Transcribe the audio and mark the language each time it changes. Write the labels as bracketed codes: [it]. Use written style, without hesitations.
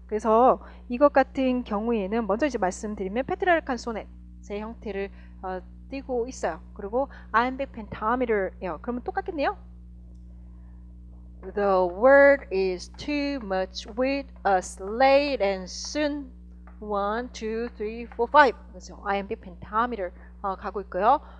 [ko] 그래서 이것 같은 경우에는 먼저 이제 말씀드리면 페트라르칸 소넷의 형태를 띄고 있어요. 그리고 아이엠백 펜타미터예요. 그러면 똑같겠네요. [en] The word is too much with us late and soon. [ko] 1, 2, 3, 4, 5. 그래서 iambic pentameter 가고 있고요.